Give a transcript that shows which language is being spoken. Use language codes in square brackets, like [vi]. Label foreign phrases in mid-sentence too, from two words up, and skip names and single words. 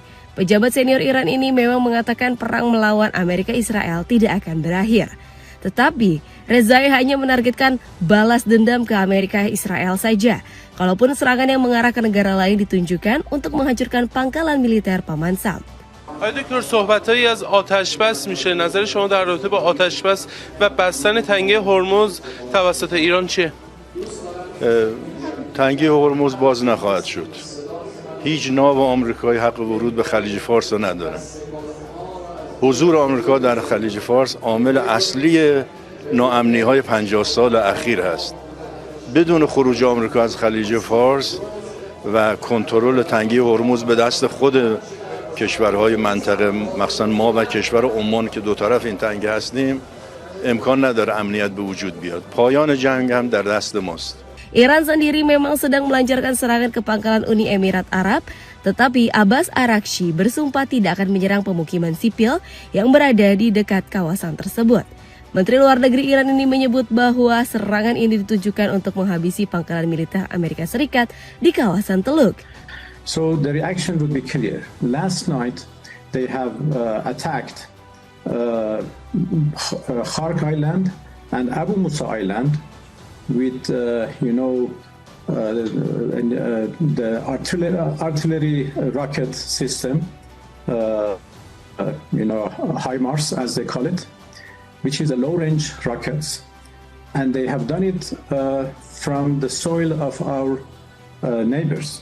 [id] Pejabat senior Iran ini memang mengatakan perang melawan Amerika Israel tidak akan berakhir. Tetapi Rezai hanya menargetkan balas dendam ke Amerika Israel saja. Kalaupun serangan yang mengarah ke negara lain ditunjukkan untuk menghancurkan pangkalan militer Paman Sam. [fa] آقای دکتر صحبت‌هایی از آتش بس میشه. نظر شما در رابطه با آتش بس و بستن تنگه هرمز توسط ایران چیه؟ تنگه هرمز باز نخواهد شد. هیچ ناو آمریکایی حق ورود به خلیج فارس را نداره. حضور آمریکا در خلیج فارس عامل اصلی ناامنی‌های 50 سال اخیر است. بدون خروج آمریکا از خلیج فارس و کنترل تنگه هرمز به دست خود کشورهای منطقه، مخصوصا ما و کشور عمان که دو طرف این تنگه هستیم، امکان نداره امنیت به وجود بیاد. پایان جنگ هم در دست ماست. [id] Iran sendiri memang sedang melancarkan serangan ke pangkalan Uni Emirat Arab, tetapi Abbas Araghchi bersumpah tidak akan menyerang pemukiman sipil yang berada di dekat kawasan tersebut. Menteri Luar Negeri Iran ini menyebut bahwa serangan ini ditujukan untuk menghabisi pangkalan militer Amerika Serikat di kawasan Teluk. [en] So the reaction would be clear. Last night they have attacked Khark Island and Abu Musa Island with the artillery rocket system, HIMARS as they call it, which is a low-range rockets, and they have done it from the soil of our neighbors.